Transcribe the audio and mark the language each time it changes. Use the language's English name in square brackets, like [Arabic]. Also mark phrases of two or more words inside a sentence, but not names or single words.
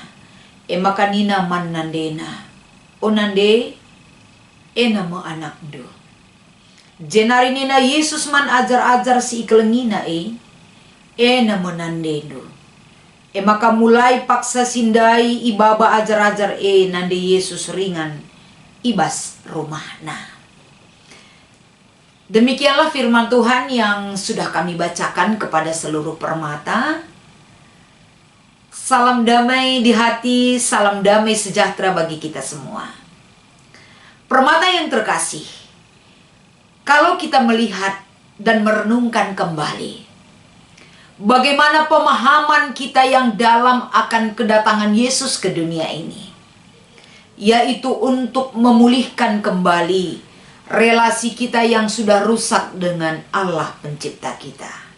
[Batak Karo] Makanina man nandena. O nande nama anak do. Jenarinina Yesus man ajar-ajar si ikelengina nama nande do. Maka mulai paksa sindai ibaba ajar-ajar nande Yesus ringan ibas rumahna. [Indonesian] Demikianlah firman Tuhan yang sudah kami bacakan kepada seluruh permata. Salam damai di hati, salam damai sejahtera bagi kita semua. Permata yang terkasih, kalau kita melihat dan merenungkan kembali bagaimana pemahaman kita yang dalam akan kedatangan Yesus ke dunia ini, yaitu untuk memulihkan kembali relasi kita yang sudah rusak dengan Allah pencipta kita.